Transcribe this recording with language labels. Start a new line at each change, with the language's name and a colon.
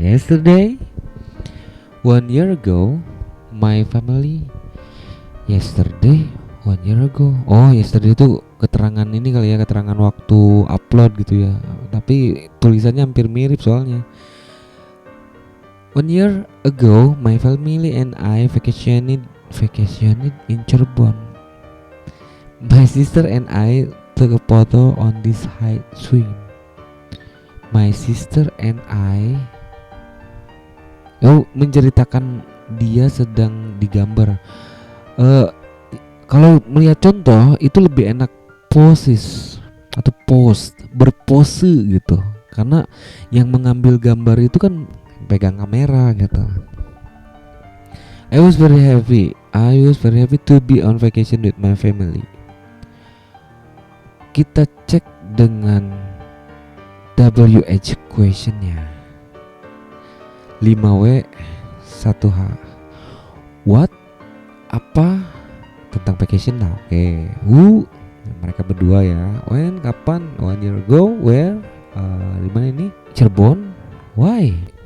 English: Yesterday, 1 year ago, my family. Yesterday, 1 year ago. Oh, yesterday
Indonesian: itu keterangan ini kali ya, keterangan waktu upload gitu ya. Tapi tulisannya hampir mirip soalnya.
English: 1 year ago, my family and I vacationed in Cirebon. My sister and I took a photo on this high swing. My sister and I
Indonesian: menceritakan dia sedang digambar. Kalau melihat contoh itu lebih enak poses atau berpose gitu. Karena yang mengambil gambar itu kan pegang kamera gitu.
English: I was very happy to be on vacation with my family.
Indonesian: Kita cek dengan WH questionnya. 5W 1H.
English: What?
Indonesian: Apa? Tentang vacation lah. Oke.
English: Who?
Indonesian: Mereka berdua ya.
English: When?
Indonesian: Kapan?
English: 1 year ago. Where?
Indonesian: Di mana ini? Cirebon.
English: Why?